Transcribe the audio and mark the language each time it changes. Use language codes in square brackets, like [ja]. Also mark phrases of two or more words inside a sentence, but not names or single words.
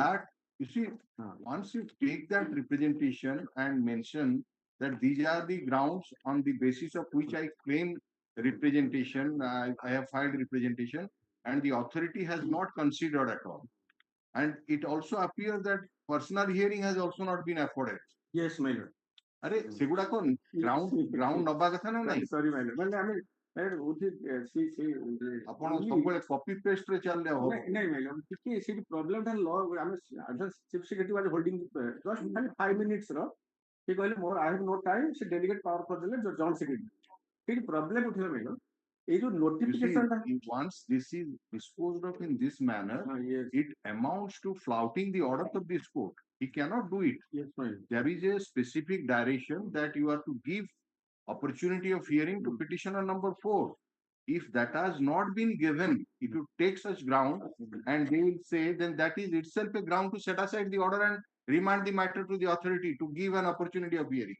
[en] That, you see, once you take that representation and mention that these are the grounds on the basis of which I claim representation, I have filed representation, and the authority has not considered at all. And it also appears that personal hearing has also not been afforded. Yes, my lord. [or] ଆରେ ସେଗୁଡାକ ground ନବା କଥା ନା ନାଇଁ? [en] Sorry, my lord. [or] ମାନେ ଆମେ ଆପଣ ସବୁବେଳେ [en] copy paste [or] ରେ ଚାଲିଲେ ହବ। ନାଇଁ [en] my lord, [or] ଟିକେ ସେଠି problem ଟା law ଆମେ [en] chief secretary was holding just [or] ଖାଲି [en] 5 minutes [or] ର ସେ କହିଲେ ମୋର [en] I have no time, [or] ସେ [en] delegate power [or] କରିଦେଲେ [en] joint secretary। [or] ସେଠି problem ଉଠିଲା [en] my lord, [or] ଏଇ ଯୋଉ notification ଟା [en] Once this is disposed of in this manner, yes, it amounts to flouting the orders of this court. He cannot do it. yes, my lord. There is a specific direction that you are to give opportunity of hearing to petitioner number 4. If that has not been given, if you take such ground and they will say, then that is itself a ground to set aside the order and remand the matter to the authority to give an opportunity of hearing.